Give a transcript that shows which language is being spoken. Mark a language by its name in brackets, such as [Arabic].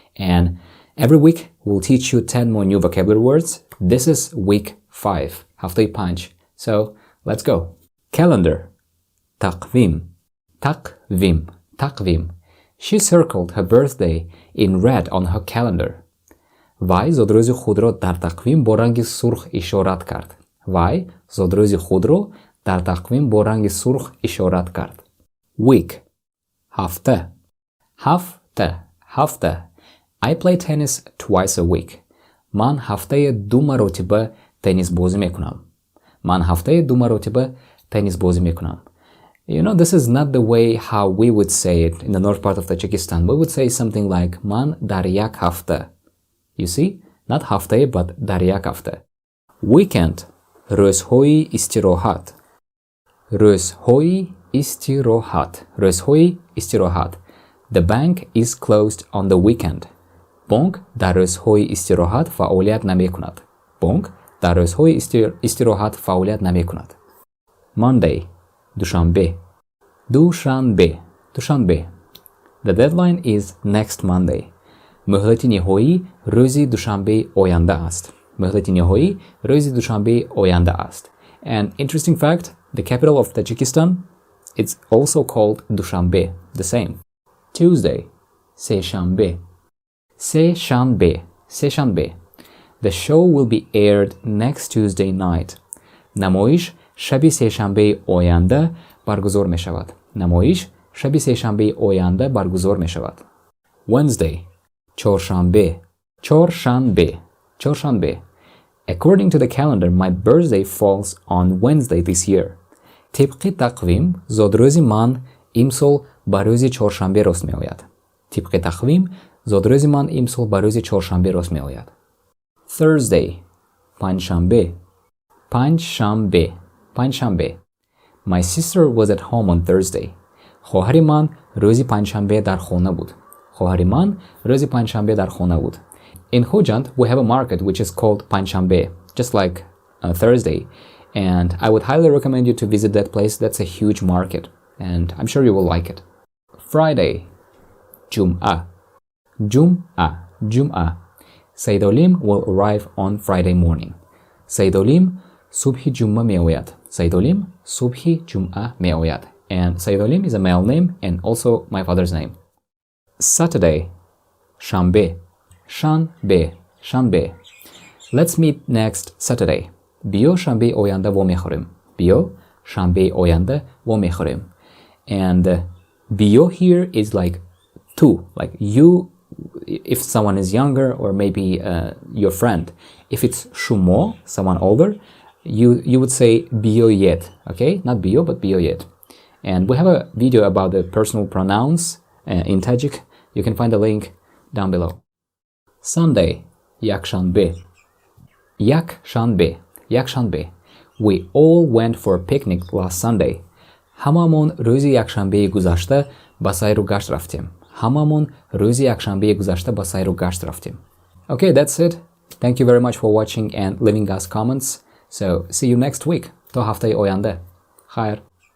[English] And every week we'll teach you 10 more new vocabulary words. This is week 5, [Tajik] ҳафтаи 5. [English] So let's go. [Tajik] Calendar, taqvim, taqvim, taqvim. [English] She circled her birthday in red on her calendar. [Tajik] Вай зодрӯзи худро дар тақвим бо ранги сурх ишорат кард. Вай зодрӯзи худро дар тақвим бо ранги сурх ишорат кард. Week, ҳафта, ҳафта, ҳафта. [English] I play tennis twice a week. [Tajik] Ман ҳафтае 2 маротиба теннис бозӣ мекунам. Ман ҳафтае 2 маротиба теннис бозӣ мекунам. [English] You know, this is not the way how we would say it in the north part of Tajikistan. We would say something like [Tajik] ман дар як ҳафта. [English] You see, not ҳафтае, but дар як ҳафта. [Tajik] Weekend, рӯзҳои истироҳат. Рӯзҳои истироҳат. Рӯзҳои истироҳат. [English] The bank is closed on the weekend. [Tajik] Бонк дар рӯзҳои истироҳат фаъолият намекунад. Бонк дар рӯзҳои истироҳат фаъолият намекунад. Monday, Душанбе. Душанбе. Душанбе. [English] The deadline is next Monday. [Tajik] муҳлати ниҳоӣ рӯзи душанбеи оянда аст. муҳлати ниҳоӣ рӯзи душанбеи оянда аст. [English] An interesting fact, the capital of Tajikistan, it's also called Душанбе, the same. [Tajik] Tuesday, Сешанбе. Сешанбе. Сешанбе. [English] The show will be aired next Tuesday night. [Tajik] намоиш шаби сешанбеи оянда баргузор мешавад. намоиш шаби сешанбеи оянда баргузор мешавад. Wednesday, Чоршанбе. Чоршанбе. Чоршанбе. [English] According to the calendar, my birthday falls on Wednesday this year. [Tajik] Тибқи тақвим, зодрӯзи ман имсол ба рӯзи чоршанбе рост меояд. Тибқи тақвим, зодрӯзи ман имсол ба рӯзи чоршанбе рост меояд. Thursday, Панҷшанбе. Панҷшанбе. Панҷшанбе. [English] My sister was at home on Thursday. [Tajik] хоҳари ман рӯзи панҷшанбе дар хона буд. хоҳари ман рӯзи панҷшанбе дар хона буд. [English] In Hojand, we have a market which is called Pанҷшанбе, just like Thursday. And I would highly recommend you to visit that place. That's a huge market. And I'm sure you will like it. Friday, Ҷумъа. [Tajik] Ҷумъа. Ҷумъа. [English] Саидолим will arrive on Friday morning. [Tajik] Саидолим субҳи ҷумъа меояд. Саидолим субҳи ҷумъа меояд. [English] And Саидолим is a male name and also my father's name. Saturday, Шанбе. [Tajik] Шанбе. Шанбе. [English] Let's meet next Saturday. [Tajik] Биё шанбеи оянда во мехӯрем. Биё шанбеи оянда во мехӯрем. [English] And биё here is like to, like you, if someone is younger or maybe your friend. If it's шумо, someone older, you would say биёед, okay? Not биё, but биёед. And we have a video about the personal pronouns in Tajik. You can find the link down below. Sunday, якшанбе. [Tajik] Якшанбе. Якшанбе. [English] We all went for a picnic last Sunday. [Tajik] ҳамаамон рӯзи якшанбеи гузашта ба сайру гашт рафтем. ҳамаамон рӯзи якшанбеи гузашта ба сайру гашт рафтем. [English] Okay, that's it. Thank you very much for watching and leaving us comments. So, see you next week. [Tajik] То ҳафтаи оянда. Хайр.